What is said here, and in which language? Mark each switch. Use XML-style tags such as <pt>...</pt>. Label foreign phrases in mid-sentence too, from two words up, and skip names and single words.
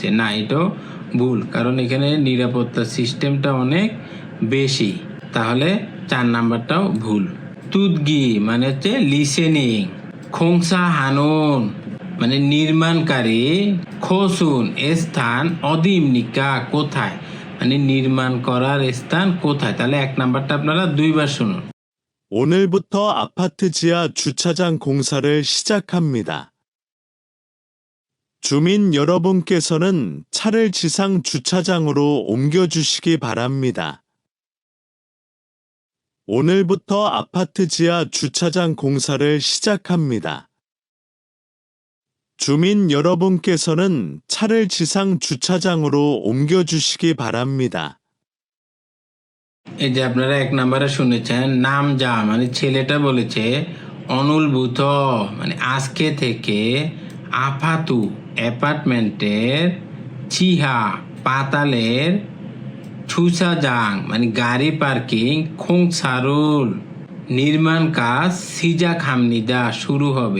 <bn>না, এটাও ভুল, কারণ এখানে নিরাপত্তা সিস্টেমটা অনেক বেশি, তাহলে 4 নাম্বারটাও ভুল। তুদগি মানে হচ্ছে লিসেনিং,</bn> <ko>공사하는</ko> <bn>মানে নির্মাণকারী, খোসুন স্থান, অদিমনিকা কোথায় মানে নির্মাণ করার স্থান কোথায়, তাহলে 1 নাম্বারটা আপনারা 2 বার শুনুন।</bn> <ko>오늘부터 아파트 지하 주차장 공사를 시작합니다. 주민 여러분께서는 차를 지상 주차장으로 옮겨주시기 바랍니다. 오늘부터 아파트 지하 주차장 공사를 시작합니다. 주민 여러분께서는 차를 지상 주차장으로 옮겨주시기 바랍니다.</ko> <bn>এই যে আপনারা এক নম্বরে শুনেছেন নাম যা মানে ছেলেটা বলেছে অনুলভূত মানে আজকে থেকে আপাতু অ্যাপার্টমেন্টের চিহা পাতালের ছুসাজাং মানে গাড়ি পার্কিং খোংসারুল নির্মাণ কাজ</bn> <ko>시작합니다</ko> <bn>শুরু হবে।</bn>